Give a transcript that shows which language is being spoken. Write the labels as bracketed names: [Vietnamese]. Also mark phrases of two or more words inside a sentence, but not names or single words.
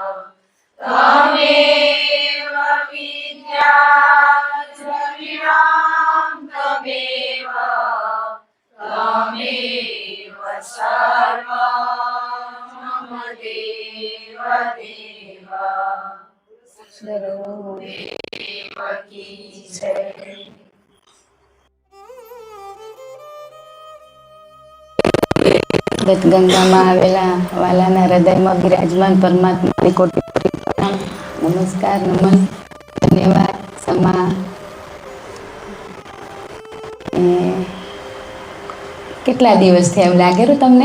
[Sanskrit] विद्या द्रविणां त्वमेव सर्वं मम देव [Hindi] गुरुदेव की जय। [Gujarati] ગંગામાં આવેલા વાલાના હૃદયમાં બિરાજમાન પરમાત્માની કોટી કોટી પ્રણામ, નમસ્કાર, નમન, ધન્યવાદ, સમા. કેટલા દિવસ થયા એવું લાગેલું તમને?